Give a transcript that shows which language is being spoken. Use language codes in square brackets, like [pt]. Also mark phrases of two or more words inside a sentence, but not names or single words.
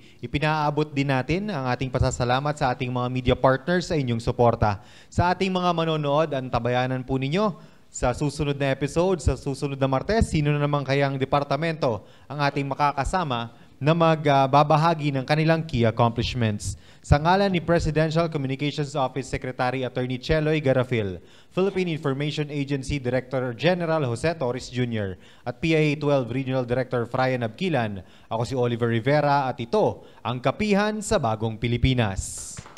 [tl] Ipinaabot din natin ang ating pasasalamat sa ating mga [en] media partners [tl] sa inyong suporta. Sa ating mga manonood, antabayanan po ninyo sa susunod na episode, sa susunod na Martes, sino na naman kayang departamento ang ating makakasama na magbabahagi ng kanilang [en] key accomplishments. [tl] Sa ngalan ni Presidential Communications Office Secretary Attorney Cheloy Garafil, Philippine Information Agency Director General Jose Torres Jr. at PIA 12 Regional Director Frian Abquilan, ako si Oliver Rivera at ito ang Kapihan sa Bagong Pilipinas.